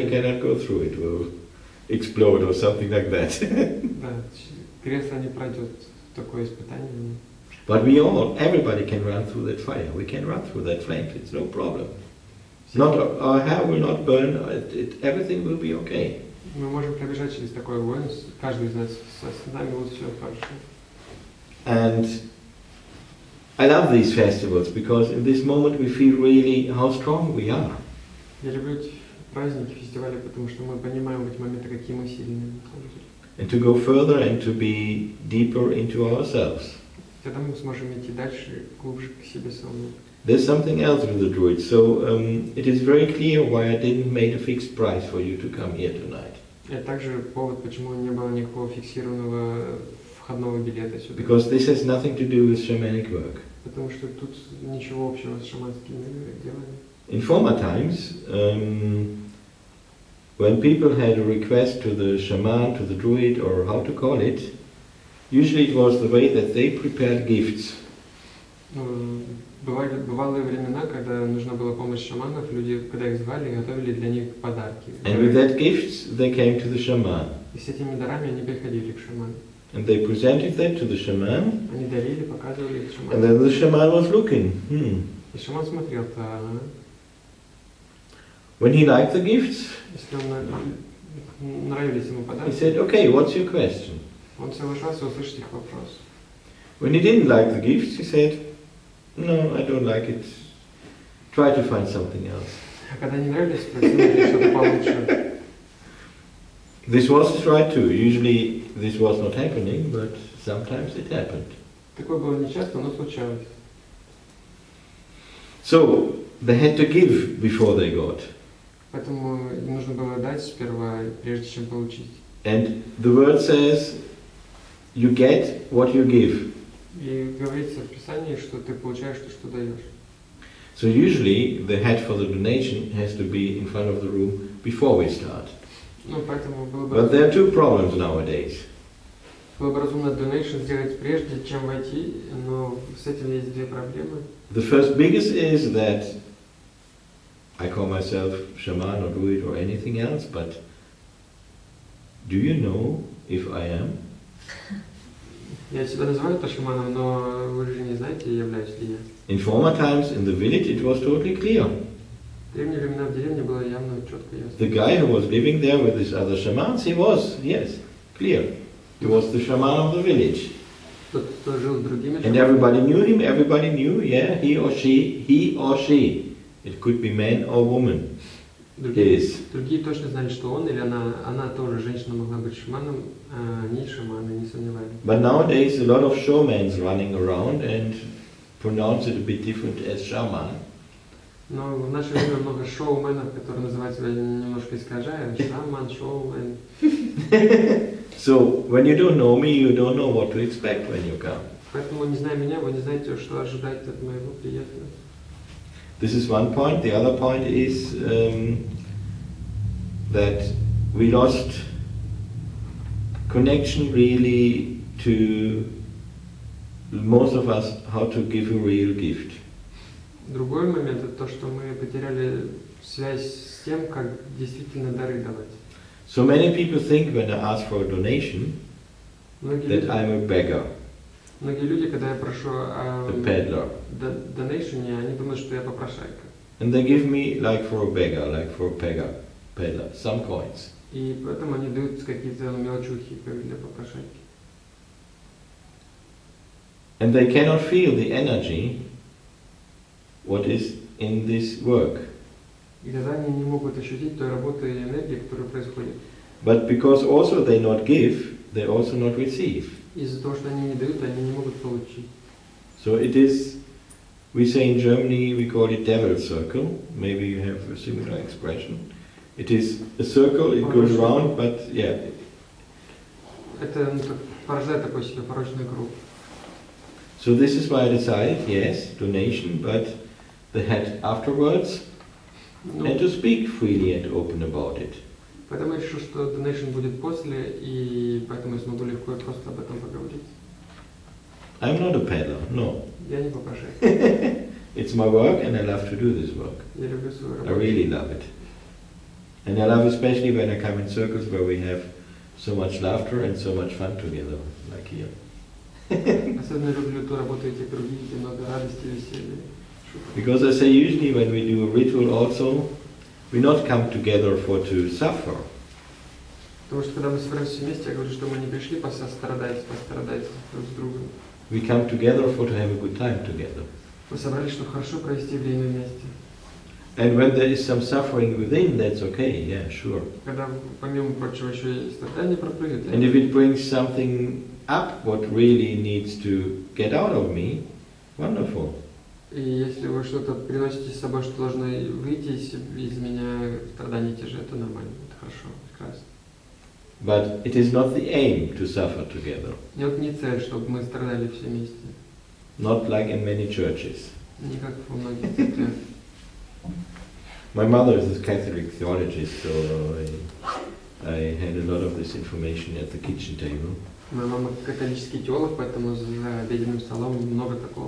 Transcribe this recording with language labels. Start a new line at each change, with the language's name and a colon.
English: he cannot go through, it will explode or something like that.
Russian: Да, кресло не пройдет такое испытание.
English: But everybody can run through that fire. We can run through that flame. It's no problem. Our hair will not burn. Everything will be okay.
Russian: Мы можем пробежать через такой огонь, каждый из нас, с нами будет все хорошо.
English: And I love these festivals because in this moment we feel really how strong we are.
Russian: Я люблю эти праздники, фестивали, потому что мы понимаем в эти моменты, какие мы сильные.
English: And to go further and to be deeper into ourselves.
Russian: Тогда мы сможем идти дальше, глубже к себе самому.
English: There's something else with the Druids, so it is very clear why I didn't make a fixed price for you to come here tonight.
Russian: Это также повод, почему не было никакого фиксированного входного билета сюда.
English: Because this has nothing to do with shamanic work.
Russian: Потому что тут ничего общего с шаманскими делами.
English: In former times, when people had a request to the shaman, to the druid, or how to call it, usually it was the way that they prepared gifts.
Russian: Бывали времена, когда нужна была помощь шаманов, люди, когда их звали, готовили для них подарки.
English: And with that gifts, they came to the shaman.
Russian: И с этими дарами они приходили к шаману.
English: And they presented that to the shaman.
Russian: Они дарили, показывали их шаману.
English: And then the shaman was looking.
Russian: И шаман смотрел,
English: When he liked the gifts,
Russian: если нравились ему подарки,
English: he said, "Okay, what's your question?"
Russian: он соглашался услышать их вопрос.
English: When he didn't like the gifts, he said, "No, I don't like it. Try to find something else."
Russian: А когда не нравились, спросили что-то получше.
English: This was his right too. Usually this was not happening, but sometimes it happened.
Russian: Такое было нечасто, но случалось.
English: So they had to give before they got.
Russian: Поэтому им нужно было дать сперва, прежде чем получить.
English: And the word says, you get what you give.
Russian: И говорится в Писании, что ты получаешь то, что даешь.
English: So usually the head for the donation has to be in front of the room before we start.
Russian: Ну, поэтому было бы...
English: But there are two problems nowadays.
Russian: Было бы разумно donation сделать прежде, чем войти, но с этим есть две проблемы.
English: The first biggest is that I call myself shaman or druid or anything else, but do you know if I am?
Russian: Я себя называю то шаманом, но вы же не знаете, являюсь ли я.
English: In former times in the village it was totally clear.
Russian: В древние времена в деревне было явно четко ясно.
English: The guy who was living there with his other shamans, he was, yes, clear. He was the shaman of the village.
Russian: Тот, кто жил с другими
English: And everybody knew, yeah, he or she. It could be man or woman.
Russian: Другие точно знали, что он или она тоже, женщина могла быть шаманом, а они шаманы, не сомневались.
English: But nowadays a lot of shamans running around and pronounce it a bit different as shaman.
Russian: Но в наше время много шоуменов, которые называют себя немножко искажая, шаман, шоумен.
English: So when you don't know me, you don't know what to expect when you come.
Russian: Поэтому, не зная меня, вы не знаете, что ожидать от моего приезда.
English: This is one point. The other point is that we lost connection really to most of us how to give a real gift.
Russian: Другой момент это то, что мы потеряли связь с тем, как действительно дары давать.
English: So many people think when I ask for a donation that I'm a beggar,
Russian: многие люди, когда я прошу
English: a peddler.
Russian: донейшене, они думают, что я попрошайка.
English: And they give me like for a beggar, like for a peddler, some coins.
Russian: И поэтому они дают какие-то мелочухи, как для попрошайки.
English: And they cannot feel the energy what is in this work.
Russian: И тогда они не могут ощутить той работы и энергии, которая происходит.
English: But because also they not give, they also not receive.
Russian: Из-за того, что они не дают, они не могут получить.
English: So it is, we say in Germany, we call it devil's circle. Maybe you have a similar expression. It is a circle, it goes round, but yeah.
Russian: Это порождает такой себе порочный круг.
English: So this is why I decided, yes, donation, but the head afterwards, and to speak freely and open about it.
Russian: Поэтому я решил, что donation будет после, и поэтому я смогу легко и просто об этом поговорить.
English: I'm not a peddler, no.
Russian: Я не попрошайка.
English: It's my work and I love to do this work.
Russian: Я люблю свою
English: I
Russian: работу.
English: really love it. And I love especially when I come in circles where we have so much laughter and so much fun together, like here.
Russian: Особенно люблю ту работу этих других, где много радости, веселья.
English: Because I say usually when we do a ritual also, we not come together for to suffer.
Russian: Потому что когда мы собираемся вместе, я говорю, что мы не пришли пострадать друг с другом.
English: We come together for to have a good time together.
Russian: Мы собрались, чтобы хорошо провести время вместе.
English: And when there is some suffering within, that's okay, yeah, sure.
Russian: Когда, помимо прочего, еще и страдания пропрыгают.
English: And if it brings something up what really needs to get out of me, wonderful.
Russian: И если вы что-то приносите с собой, что должно выйти из меня, страдания те же, это нормально, это хорошо, прекрасно.
English: But it is not the aim to suffer together.
Russian: И вот не цель, чтобы мы страдали все вместе.
English: Not like in many churches.
Russian: Не как во многих церквях.
English: My mother is a Catholic theologist, so I had a lot of this information at the kitchen table.
Russian: Моя мама католический теолог, поэтому за обеденным столом много такого